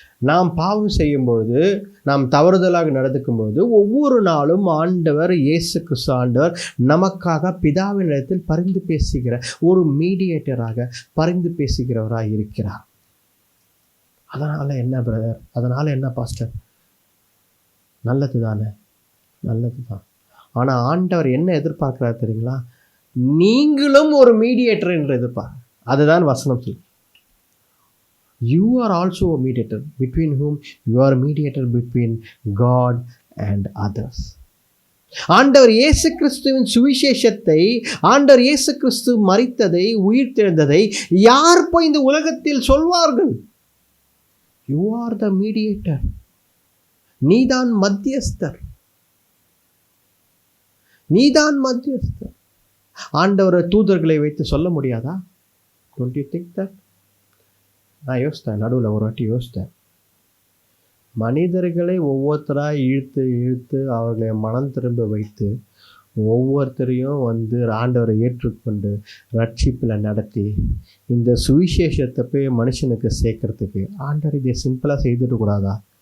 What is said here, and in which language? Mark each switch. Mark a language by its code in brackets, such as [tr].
[ta] நாம் பாவம் செய்யும் பொழுது, நாம் தவறுதலாக நடந்துக்கும் பொழுது, ஒவ்வொரு நாளும் ஆண்டவர் இயேசு கிறிஸ்து ஆண்டவர் நமக்காக பிதாவினிடத்தில் பரிந்து பேசுகிற ஒரு மீடியேட்டராக பரிந்து பேசுகிறவராக இருக்கிறார். அதனால் என்ன பிரதர்? அதனால் என்ன பாஸ்டர்? நல்லது தானே, நல்லது தான். ஆனால் ஆண்டவர் என்ன எதிர்பார்க்கிறார் தெரியுங்களா? நீங்களும் ஒரு மீடியேட்டர் என்று எதிர்பார்க்க. அதுதான் வசனம் சொல்லு. [en] You are also a mediator, between whom you are a mediator between God and others. [ta] ஆண்டவர் இயேசு கிறிஸ்துவின் சுவிசேஷத்தை, ஆண்டவர் இயேசு கிறிஸ்து மரித்ததை, உயிர்த்தெழுந்ததை யார் போய் இந்த உலகத்தில் சொல்வார்கள்? [en] You are the mediator. [ta] நீதான் மத்தியஸ்தர். நீதான் மத்தியஸ்தர். ஆண்டவரை தூதர்களை வைத்து சொல்ல முடியாதா? [en] Don't you think that? [ta] நான் யோசித்தேன், நடுவில் ஒரு வாட்டி யோசித்தேன். மனிதர்களை ஒவ்வொருத்தராக இழுத்து இழுத்து அவர்களை மனம் திரும்ப வைத்து ஒவ்வொருத்தரையும் ஆண்டவரை ஏற்றுக்கொண்டு ரட்சிப்பில் நடத்தி இந்த சுவிசேஷத்தை போய் மனுஷனுக்கு சேர்க்கறதுக்கு ஆண்டவர் இதை சிம்பிளாக செய்துடக்கூடாதா?